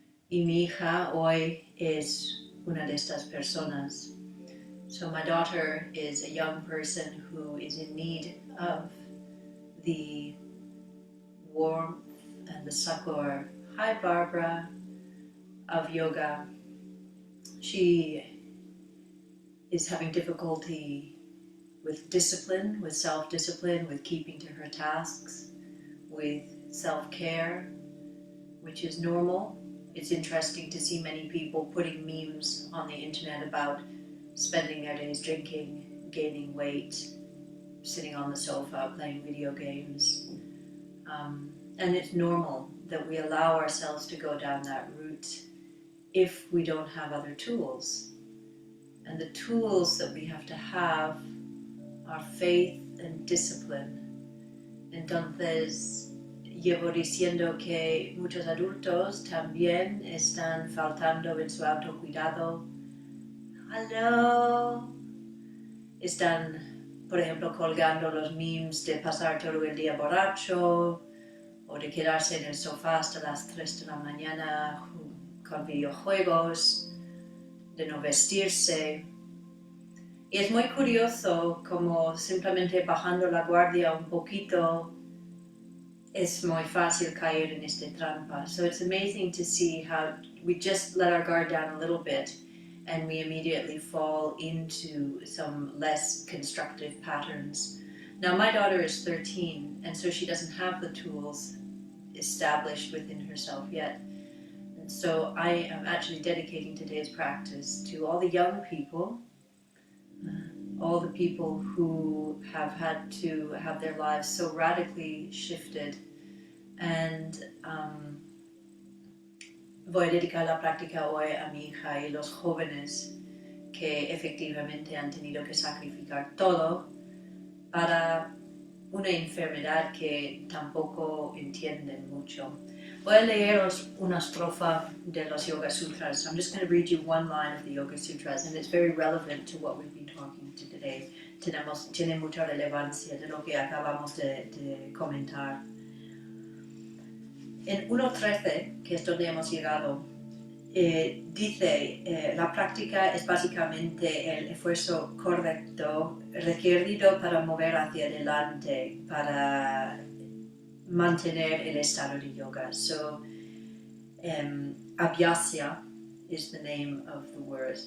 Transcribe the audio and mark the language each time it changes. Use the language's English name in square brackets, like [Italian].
[Spanish] Y mi hija hoy es una de estas personas. [English] So my daughter is a young person who is in need of the warmth and the succor, hi Barbara, of yoga. She is having difficulty with discipline, with self-discipline, with keeping to her tasks, with self-care, which is normal. It's interesting to see many people putting memes on the internet about spending their days drinking, gaining weight, sitting on the sofa, playing video games. And it's normal that we allow ourselves to go down that route if we don't have other tools. And the tools that we have to have are faith and discipline. [Spanish] Entonces, llevo diciendo que muchos adultos también están faltando en su autocuidado. [English] Hello. [Spanish] Están, por ejemplo, colgando los memes de pasar todo el día borracho o de quedarse en el sofá hasta las 3 de la mañana con videojuegos, de no vestirse. Y es muy curioso como simplemente bajando la guardia un poquito es muy fácil caer en esta trampa. [English] So it's amazing to see how we just let our guard down a little bit and we immediately fall into some less constructive patterns. Now my daughter is 13 and so she doesn't have the tools established within herself yet. And so I am actually dedicating today's practice to all the young people, all the people who have had to have their lives so radically shifted. And [Spanish] voy a dedicar la práctica hoy a mi hija y los jóvenes que efectivamente han tenido que sacrificar todo para una enfermedad que tampoco entienden mucho. Voy a leeros una estrofa de los Yoga Sutras. [English] I'm just going to read you one line of the Yoga Sutras, and it's very relevant to what we've been talking to today. [Spanish] Tiene mucha relevancia de lo que acabamos de comentar. En 1.13, que es donde hemos llegado, Dice, la práctica es básicamente el esfuerzo correcto requerido para mover hacia adelante, para mantener el estado de yoga. [English] So, abhyasya is the name of the word.